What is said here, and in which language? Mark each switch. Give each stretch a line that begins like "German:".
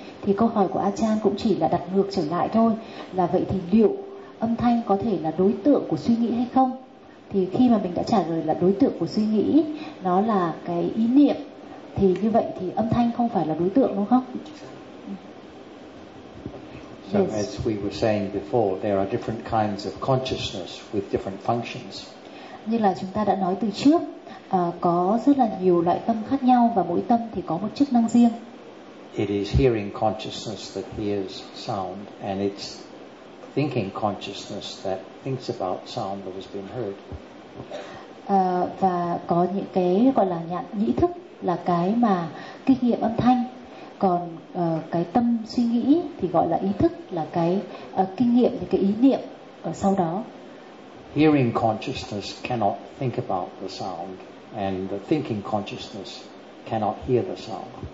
Vietnamese: Thì câu hỏi của Ajahn cũng chỉ là đặt ngược trở lại thôi, là vậy thì liệu âm thanh có thể là đối tượng của suy nghĩ hay không? Thì khi mà mình đã trả lời là đối tượng của suy nghĩ, nó là cái ý niệm, thì như vậy thì âm thanh không phải là đối tượng đúng không?
English: So as we were saying before, there are different kinds of consciousness with different functions.
Vietnamese: Như là chúng ta đã nói từ trước, có rất là nhiều loại tâm khác nhau và mỗi tâm thì có một chức năng riêng.
English: It is hearing consciousness that hears sound, and it's thinking consciousness that thinks about sound that has been heard.
Vietnamese: Và có những cái gọi là nhãn nhĩ thức là cái mà kinh nghiệm âm thanh. Còn cái tâm suy nghĩ thì gọi là ý thức, là cái kinh nghiệm, thì cái ý niệm ở sau đó.
English: Hearing consciousness cannot think about the sound, and the thinking consciousness cannot hear the sound.